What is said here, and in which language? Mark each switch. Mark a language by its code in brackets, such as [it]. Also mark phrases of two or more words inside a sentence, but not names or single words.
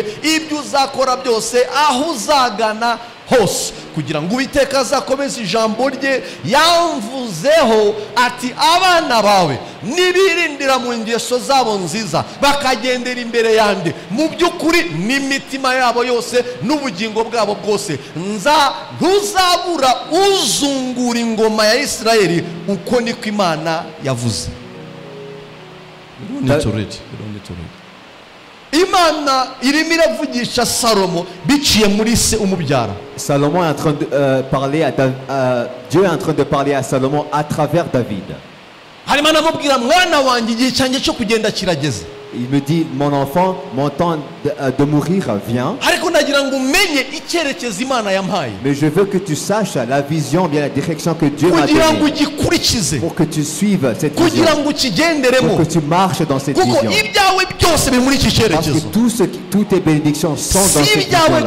[rw] ibyo uzakora byose aho uzagana hose, kugira ngo Uwiteka azakomeze ijambo rye yamvuzeho ati abana bawe nibirindira mu ngeso zabo nziza bakagendera imbere yanjye mu by'ukuri n'imitima yabo yose n'ubugingo bwabo bwose, ntuzabura uzungura ingoma ya Isirayeli, uko niko Imana yavuze. Imana irimo iravugisha Salomo biciye muri se umubyara. [fr] Salomon est en train de parler Dieu est en train de parler à Salomon à travers David. [rw] Harimo anamubwira mwana wanjye igihe cyanjye cyo kugenda kirageze. [fr] Il me dit, mon enfant, mon temps de mourir vient. Mais je veux que tu saches la vision, bien la direction que Dieu m'a donnée, pour que tu suives cette vision, pour que tu marches dans cette vision. Parce que toutes tes bénédictions sont dans cette vision-là.